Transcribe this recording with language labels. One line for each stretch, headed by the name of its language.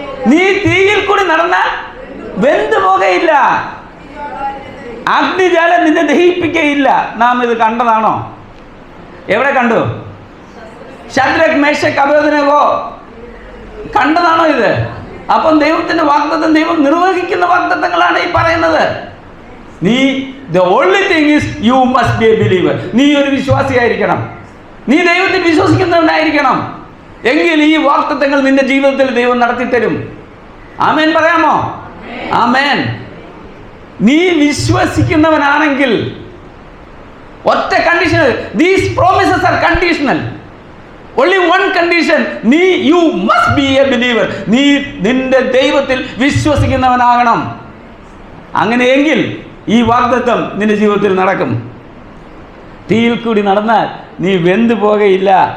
Malayalam: നീ തീയിൽ കൂടി നടന്നാൽ വെന്തു പോകയില്ല, അഗ്നിജാലം നിന്നെ ദഹിപ്പിക്കുകയില്ല. നാം ഇത് കണ്ടതാണോ? എവിടെ കണ്ടു? ശദ്രക്, മേശക്, അബേദ്നെഗോ കണ്ടതാണോ ഇത്? അപ്പം ദൈവത്തിന്റെ വാഗ്ദത്തം ദൈവം നിർവഹിക്കുന്ന വാഗ്ദത്തങ്ങളാണ് ഈ പറയുന്നത്. നീ
English: the only thing is you must be a believer.
Malayalam: നീ ഒരു വിശ്വാസിയായിരിക്കണം, നീ ദൈവത്തിൽ വിശ്വസിക്കുന്നവനായിരിക്കണം. എങ്കിൽ ഈ വാഗ്ദത്തങ്ങൾ നിന്റെ ജീവിതത്തിൽ ദൈവം നടത്തിത്തരും. ആമേൻ പറയാമോ? ആമേൻ. നീ വിശ്വസിക്കുന്നവനാണെങ്കിൽ ഒറ്റ conditional,
English: These promises are conditional. only one condition, you must be a believer.
Malayalam: നീ നിന്റെ ദൈവത്തിൽ വിശ്വസിക്കുന്നവനാകണം. അങ്ങനെയെങ്കിൽ ഈ വാഗ്ദത്തം നിന്റെ ജീവിതത്തിൽ നടക്കും. തീയിൽ കൂടി നടന്നാൽ നീ വെന്തു പോകയില്ല.